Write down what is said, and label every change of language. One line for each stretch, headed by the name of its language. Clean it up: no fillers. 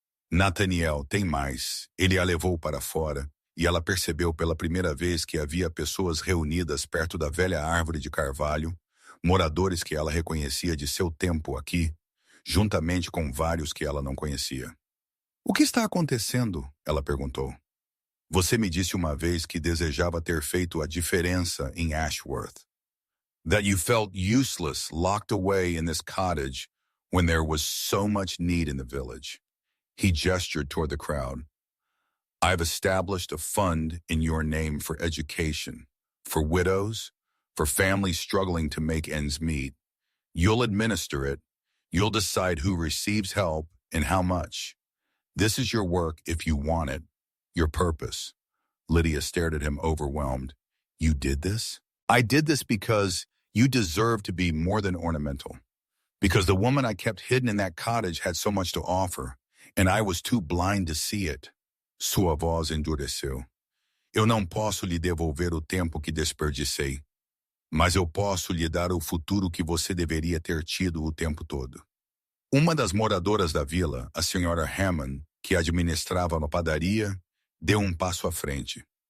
Portuguese: Nathaniel, tem mais. Ele a levou para fora, e ela percebeu pela primeira vez que havia pessoas reunidas perto da velha árvore de carvalho, moradores que ela reconhecia de seu tempo aqui, juntamente com vários que ela não conhecia. O que está acontecendo? Ela perguntou. Você me disse uma vez que desejava ter feito a diferença em Ashworth.
English: That you felt useless, locked away in this cottage when there was so much need in the village. He gestured toward the crowd. I've established a fund in your name for education, for widows, for families struggling to make ends meet. You'll administer it. You'll decide who receives help and how much. This is your work if you want it, your purpose. Lydia stared at him overwhelmed. You did this? I did this because you deserve to be more than ornamental. Because the woman I kept hidden in that cottage had so much to offer, and I was too blind to see it.
Portuguese: Sua voz endureceu. Eu não posso lhe devolver o tempo que desperdicei, mas eu posso lhe dar o futuro que você deveria ter tido o tempo todo. Uma das moradoras da vila, a senhora Hammond, que administrava uma padaria, deu um passo à frente.